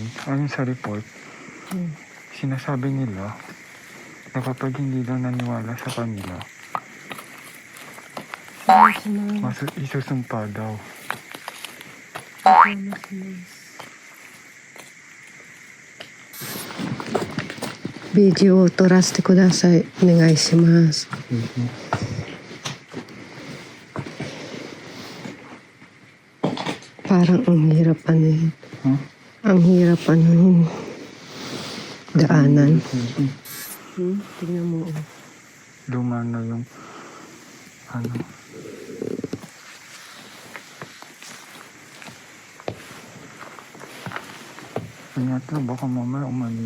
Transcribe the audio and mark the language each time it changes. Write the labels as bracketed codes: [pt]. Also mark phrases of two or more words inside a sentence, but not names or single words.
[tl] Ayon sa report, sinasabi nila na kapag hindi daw naniwala sa kanila, isusumpa daw. [ja] Video を撮らせてください。お願いします。 [tl] Parang ang hirap yun. Huh? Ang hirap yun. Daanan. Tingnan mo. Luma na yung Ingat lang, baka mamaya umaliw.